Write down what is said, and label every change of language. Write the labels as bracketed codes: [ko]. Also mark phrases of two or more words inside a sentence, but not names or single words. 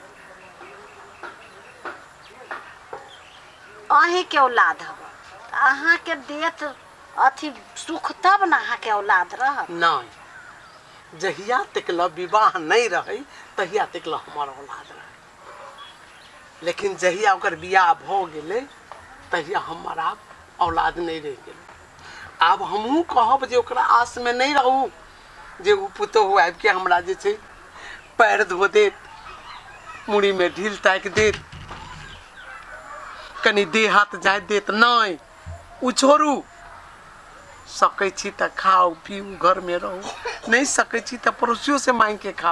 [mai] अहीं के औलाद हवा अहाँ के देत अथी सुख तब ना अहाँ के औलाद रह नहीं जहिया तक विवाह नहीं रहे तहिया तक हमार औलाद रहे लेकिन जहिया ओकर बियाह भ गेले तहिया हमारा औलाद नहीं रह गेल। अब हमहू कहब जे ओकरा आस में नहीं रहू जे उ पुतोहू आबि के हमरा जे छै पैर धो देत मुड़ी में ढील ताकि देत कनी देह हाथ जाय देत नहीं उ छोड़ू सकै छी त खाओ पीऊ घर में रहू नहीं सकै छी त पड़ोसियों से मांग के खाओ।